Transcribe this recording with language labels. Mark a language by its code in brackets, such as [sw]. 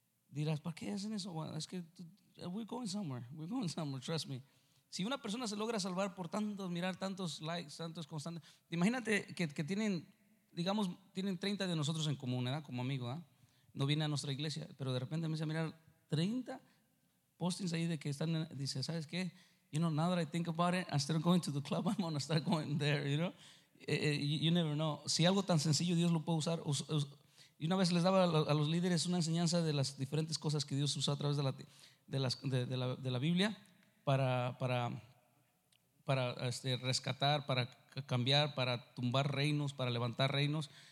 [es] Dirás, ¿para qué hacen eso? Es que [en] we're going somewhere, trust me. [es] Si una persona se logra salvar por tantos, mirar tantos likes, tantos constantes, imagínate que tienen, digamos, tienen 30 de nosotros en común, ¿verdad? Como amigo, ¿verdad? No viene a nuestra iglesia, pero de repente empieza a mirar 30 postings ahí de que están, dice, ¿sabes qué? [en] You know, now that I think about it, I'm still going to the club, I'm gonna start going there, you know? You never know. [es] Si algo tan sencillo Dios lo puede usar. Y una vez les daba a los líderes una enseñanza de las diferentes cosas que Dios usa a través de la Biblia para rescatar, para cambiar, para tumbar reinos, para levantar reinos.